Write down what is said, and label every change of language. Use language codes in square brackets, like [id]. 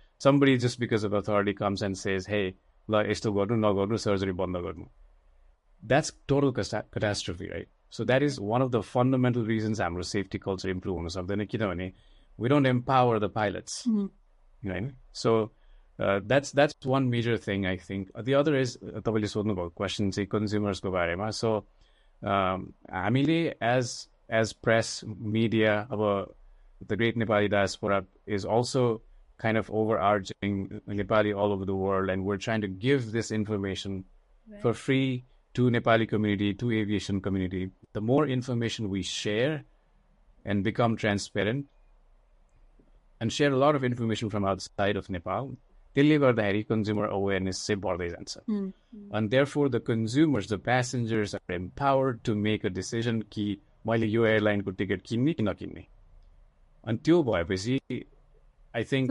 [en] Somebody just because of authority comes and says, hey, [ne] ल यस्तो गर्नु नगर्नु, surgery बन्द गर्नु. [en] That's total catastrophe, right? So that is one of the fundamental reasons [ne] हाम्रो safety culture improve हुन सक्दैन, किनभने [en] we don't empower the pilots. Right? So that's one major thing, I think. The other is [ne] तपाईँले सोध्नुभएको question चाहिँ consumers को बारेमा. [en] So हामीले as press, media, the great Nepali diaspora is also kind of overarching Nepali all over the world, and we're trying to give this information for free to Nepali community, to aviation community. The more information we share and become transparent and share a lot of information from outside of Nepal, [ne] त्यसले गर्दाखेरि [en] consumer awareness [ne] चाहिँ बढ्दै जान्छ. [en] And therefore the consumers, the passengers are empowered to make a decision [ne] कि मैले यो airline को ticket किन्ने कि नकिन्ने. अनि त्यो भएपछि [en] I think